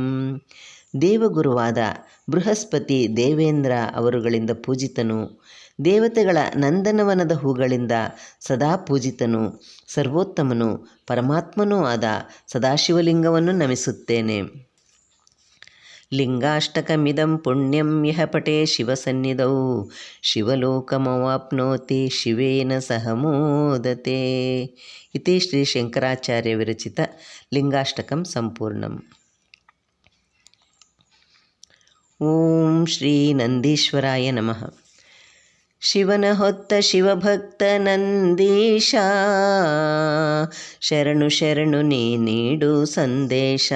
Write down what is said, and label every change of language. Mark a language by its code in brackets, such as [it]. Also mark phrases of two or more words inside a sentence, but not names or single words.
[kn] ದೇವಗುರುವಾದ ಬೃಹಸ್ಪತಿ ದೇವೇಂದ್ರ ಅವರುಗಳಿಂದ ಪೂಜಿತನು, ದೇವತೆಗಳ ನಂದನವನದ ಹೂಗಳಿಂದ ಸದಾ ಪೂಜಿತನು, ಸರ್ವೋತ್ತಮನು ಪರಮಾತ್ಮನೂ ಆದ ಸದಾಶಿವಲಿಂಗವನ್ನು ನಮಿಸುತ್ತೇನೆ. [sa] ಲಿಂಗಾಷ್ಟಕಮಿದಂ ಪುಣ್ಯಂ ಯಃ ಪಟೇ ಶಿವಸನ್ನಿಧೌ ಶಿವಲೋಕಮವಾಪ್ನೋತಿ ಶಿವೇನ ಸಹ ಮೋದತೆ. ಇತಿ ಶ್ರೀ ಶಂಕರಾಚಾರ್ಯ ವಿರಚಿತ ಲಿಂಗಾಷ್ಟಕಂ ಸಂಪೂರ್ಣಂ. ಓಂ ಶ್ರೀ ನಂದೀಶ್ವರಾಯ ನಮಃ. [kn] ಶಿವನ ಹೊತ್ತ ಶಿವಭಕ್ತ ನಂದೀಶ, ಶರಣು ಶರಣು ನೀ ನೀಡು ಸಂದೇಶ.